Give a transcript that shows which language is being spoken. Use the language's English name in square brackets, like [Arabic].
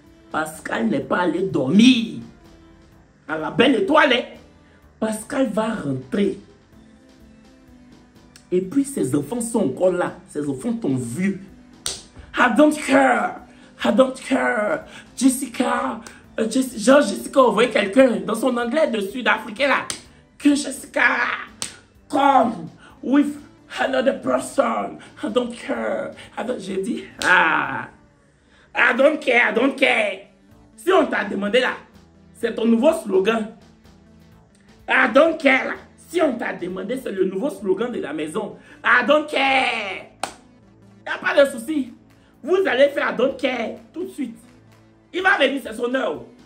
[French] Pascal n'est pas allé dormir à la belle étoile. Pascal va rentrer. Et puis ses enfants sont encore là. Ses enfants t'ont vu. [English] I don't care. I don't care. Jessica. [French] Genre Jessica envoyé quelqu'un dans son anglais de sud-africain là. Que [English] Jessica come with another person. I don't care. [French] J'ai dit, [English] I don't care, I don't care. [French] Si on t'a demandé là, c'est ton nouveau slogan. [English] I don't care [French] là. Si on t'a demandé, c'est le nouveau slogan de la maison. [English] I don't care. [French] Il n'y a pas de souci. Vous allez faire [English] I don't care [French] tout de suite. Il va venir, c'est son heure.